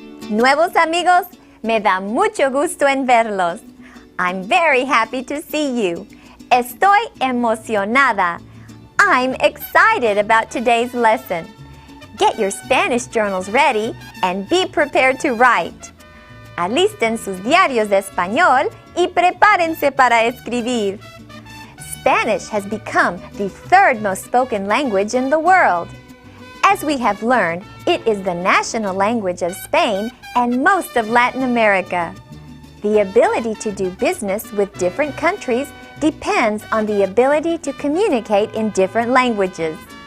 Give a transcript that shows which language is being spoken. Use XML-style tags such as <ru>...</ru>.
<es>Nuevos amigos, me da mucho gusto en verlos.</es> <en>I'm very happy to see you. Estoy emocionada. I'm excited about today's lesson. Get your Spanish journals ready and be prepared to write.</en> <es>Alisten sus diarios de español y prepárense para escribir.</es> <en>Spanish has become the third most spoken language in the world. As we have learned, it is the national language of Spain and most of Latin America. The ability to do business with different countries depends on the ability to communicate in different languages.</en>